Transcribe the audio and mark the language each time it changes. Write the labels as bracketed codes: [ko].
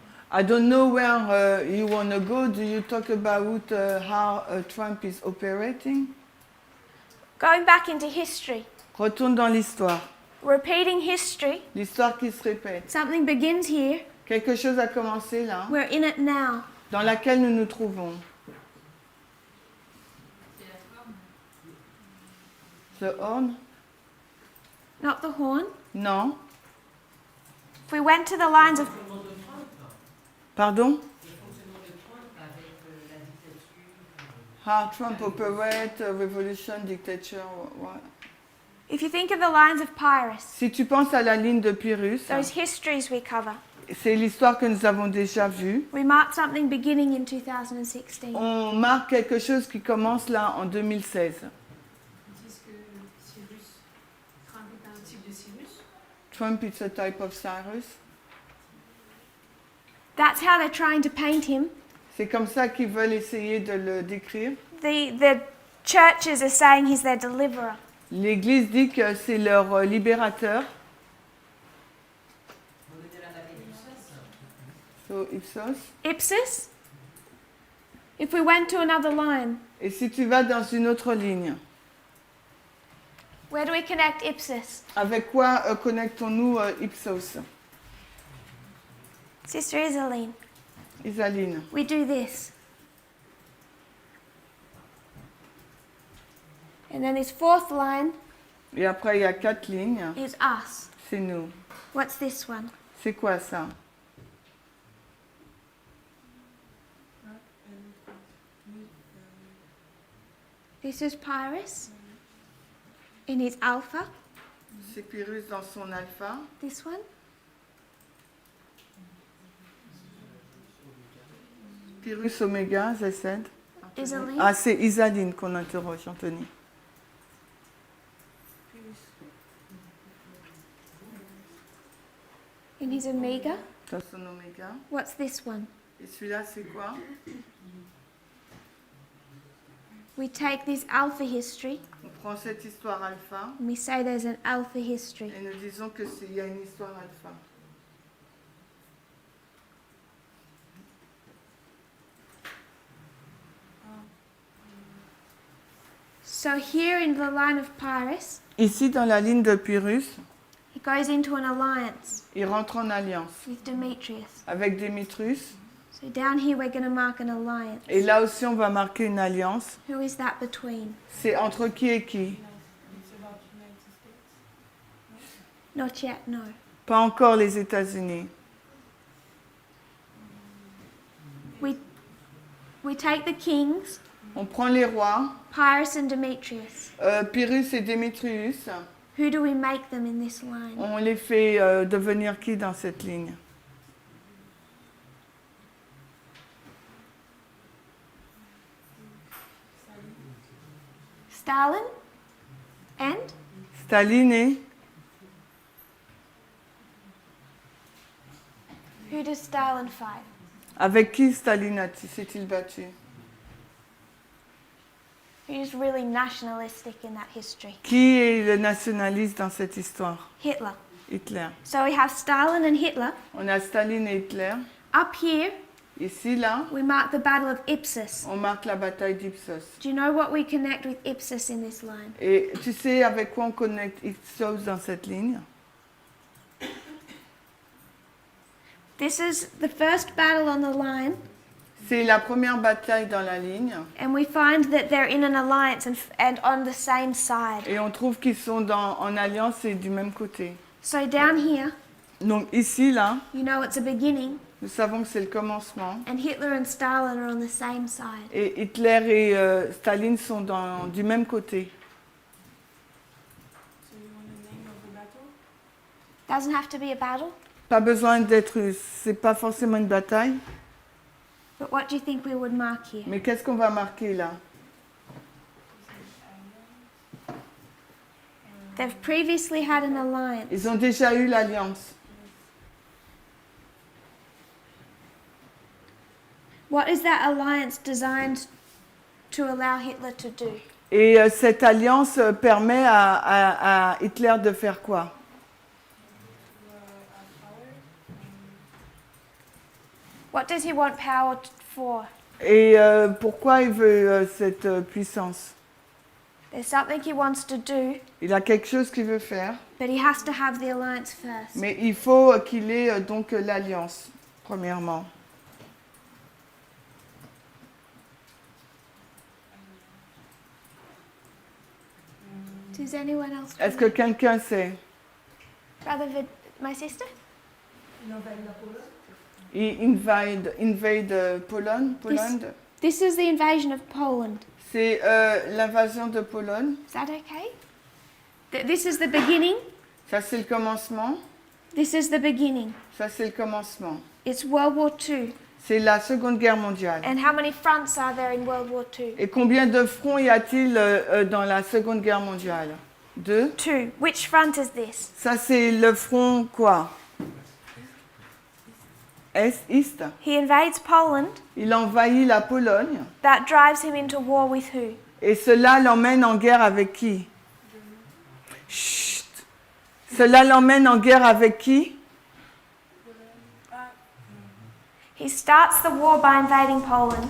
[en] I don't know where you want to go. Do you talk about how Trump is operating? Going back into history, [fr] Retourne dans l'histoire. [en] repeating history, [fr] L'histoire qui se répète. [en] something begins here, [fr] Quelque chose a commencé là, [en] we're in it now. [fr] dans laquelle nous nous trouvons. [en] The horn? Not the horn. [fr] Non. [en] If we went to the lines of [fr] Pardon? [en] How Trump operate, revolution, dictature, what? if you think of the lines of Pyrrhus, [fr] Si tu penses à la ligne de Pyrrhus, [en] those histories we cover, [fr] c'est l'histoire que nous avons déjà vue. [en] we marked something beginning in 2016. [fr] On marque quelque chose qui commence là en 2016. ils disent que Cyrus, Trump est un type de Cyrus. [en] Trump is a type of Cyrus. That's how they're trying to paint him. [fr] C'est comme ça qu'ils veulent essayer de le décrire. [en] The churches are saying he's their deliverer. [fr] L'Église dit que c'est leur libérateur. [en] So, Ipsos. Ipsus. If we went to another line, [fr] Et si tu vas dans une autre ligne, [en] where do we connect Ipsus? [fr] avec quoi connectons-nous Ipsos? [en] Sister Isaline, Isaline. we do this. And then this fourth line [fr] Et après, il y a 4 lignes. [en] is us. [fr] C'est nous. [en] What's this one? [fr] C'est quoi ça? [en] This is Pyrrhus in his alpha. [fr] C'est Pyrrhus dans son alpha. [en] This one. [fr] Pyrrhus oméga, j'essaie. Isaline. Ah, c'est Isaline qu'on interroge, Anthony. [en] In his omega. [fr] Dans son oméga. [en] What's this one? [fr] Et celui-là, c'est quoi? [en] We take this alpha history [fr] On prend cette histoire alpha [en] and we say there's an alpha history. [fr] et nous disons qu'il y a une histoire alpha. [en] So here in the line of Pyrrhus, [fr] Ici, dans la ligne de Pyrrhus, [en] he goes into an alliance [fr] il rentre en alliance [en] with Demetrius. [fr] avec Démétrius. [en] So down here we're going to mark an alliance. [fr] Et là aussi, on va marquer une alliance. [en] Who is that between? [fr] C'est entre qui et qui? [en] Not yet, no. [fr] Pas encore les États-Unis. [en] We take the kings, [fr] On prend les rois, [en] Pyrrhus and Demetrius. [fr] Pyrrhus et Démétrius. [en] Who do we make them in this line? [fr] On les fait devenir qui dans cette ligne? [en] Stalin and [fr] Staline et [en] who does Stalin fight? [fr] avec qui Staline s'est-il battu? [en] Who's really nationalistic in that history? [fr] Qui est le nationaliste dans cette histoire? [en] Hitler. [fr] Hitler. [en] So we have Stalin and Hitler. [fr] On a Staline et Hitler. [en] Up here, [fr] Ici, là, [en] we mark the Battle of Ipsus. [fr] on marque la bataille d'Ipsos. [en] Do you know what we connect with Ipsus in this line? [fr] Et tu sais avec quoi on connecte Ipsos dans cette ligne? [en] This is the first battle on the line, [fr] C'est la première bataille dans la ligne. [en] and we find that they're in an alliance and on the same side. [fr] Et on trouve qu'ils sont en alliance et du même côté. [en] So down here, [fr] Donc ici, là, [en] you know it's a beginning, [fr] nous savons que c'est le commencement. [en] and Hitler and Stalin are on the same side. [fr] Et Hitler et Staline sont du même côté. [en] So you want the name of the battle? Doesn't have to be a battle, [fr] Pas besoin c'est pas forcément une bataille. [en] but what do you think we would mark here? [fr] Mais qu'est-ce qu'on va marquer là? [en] They've previously had an alliance. [fr] Ils ont déjà eu l'alliance. [en] What is that alliance designed to allow Hitler to do? [fr] Et cette alliance permet à Hitler de faire quoi? [en] What does he want power for? [fr] Et pourquoi il veut cette puissance? [en] There's something he wants to do, [fr] Il a quelque chose qu'il veut faire, [en] but he has to have the alliance first. [fr] mais il faut qu'il ait donc l'alliance, premièrement. [en] Does anyone else? [fr] Est-ce que quelqu'un sait? [en] My sister? [fr] Il envahit la Pologne. Il invade Pologne. [en] This is the invasion of Poland. [fr] C'est l'invasion de Pologne. [en] Is that okay? This is the beginning. [fr] Ça, c'est le commencement. [en] This is the beginning. [fr] Ça, c'est le commencement. [en] It's World War II. [fr] C'est la Seconde Guerre mondiale. [en] And how many fronts are there in World War II? [fr] Et combien de fronts y a-t-il dans la Seconde Guerre mondiale? [en] 2. Two. Which front is this? [fr] Ça, c'est le front quoi? Est. [en] He invades Poland. [fr] Il envahit la Pologne. [en] That drives him into war with who? [fr] Et cela l'emmène en guerre avec qui? Chut. Cela l'emmène en guerre avec qui? [en] He starts the war by invading Poland.